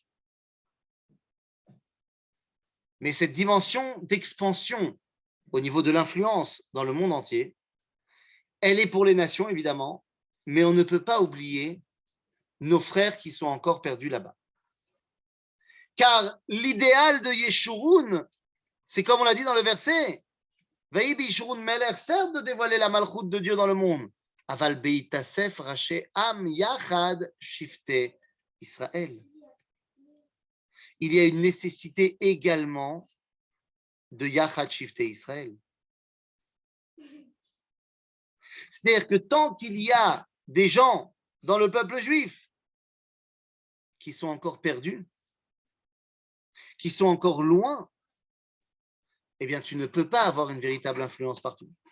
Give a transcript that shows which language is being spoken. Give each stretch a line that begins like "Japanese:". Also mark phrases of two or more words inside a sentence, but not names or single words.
French: Mais cette dimension d'expansion au niveau de l'influence dans le monde entier, elle est pour les nations, évidemment, mais on ne peut pas oublier nos frères qui sont encore perdus là-bas. Car l'idéal de Yeshurun, c'est comme on l'a dit dans le verset,
Hebrew: ויהי בישורון מלך,
French: certes de dévoiler la malchoute de Dieu dans le monde.
Hebrew: אבל בהתאסף ראשי עם יחד שבטי ישראל.
French: Il y a une nécessité également de
Hebrew: יחד שבטי ישראל.
French: C'est-à-dire que tant qu'il y a des gens dans le peuple juif qui sont encore perdus, qui sont encore loin, eh bien, tu ne peux pas avoir une véritable influence partout.